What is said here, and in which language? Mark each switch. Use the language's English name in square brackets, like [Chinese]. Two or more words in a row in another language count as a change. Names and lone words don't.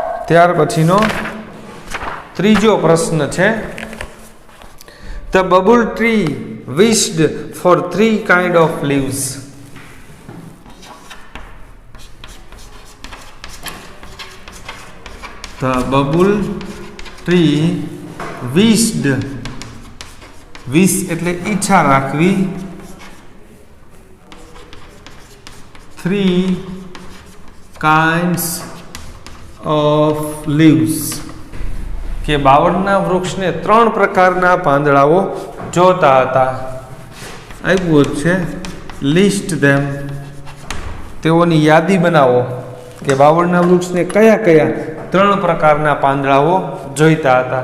[Gujarati] ત્યાર પછીનો ત્રીજો પ્રશ્ન છે, [English] The bubble tree wished for 3 kind of leaves. The bubble tree wished, wish [Gujarati] એટલે ઈચ્છા રાખવી, [English] 3 kinds of leaves, [Gujarati] કે બાવળના વૃક્ષને 3 પ્રકારના પાંદડાઓ જોતા હતા. આપ્યું છે [English] list them, [Gujarati] તેઓની યાદી બનાવો કે બાવળના વૃક્ષને કયા કયા 3 પ્રકારના પાંદડાઓ જોઈતા હતા.